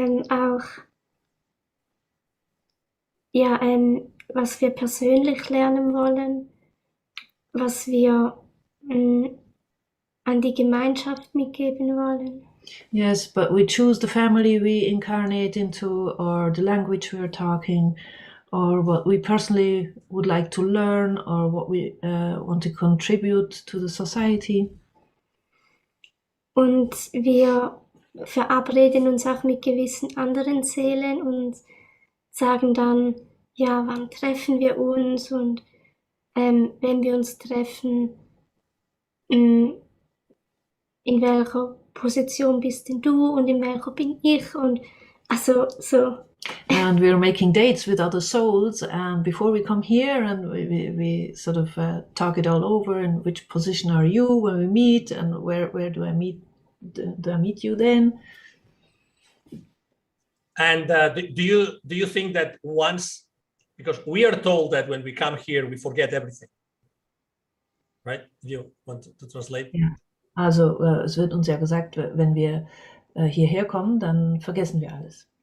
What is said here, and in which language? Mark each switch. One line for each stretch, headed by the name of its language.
German: Auch ja, was wir persönlich lernen wollen, was wir an die Gemeinschaft mitgeben wollen.
English: Yes, but we choose the family we incarnate into, or the language we're talking, or what we personally would like to learn, or what we want to contribute to the society. Und wir verabreden uns auch mit gewissen anderen Seelen und sagen dann, ja, wann treffen wir uns und wenn wir uns treffen, in welcher Position bist denn du und in welcher bin ich und also so. And we're making dates with other souls before we come here, and we sort of talk it all over. And which position are you when we meet, and where do I meet? Do I meet you then? And do you think that once, because we are told that when we come here we forget everything, right? Do you want to translate?
German: Ja. Also es wird uns ja gesagt, wenn wir hierher kommen, dann vergessen wir alles.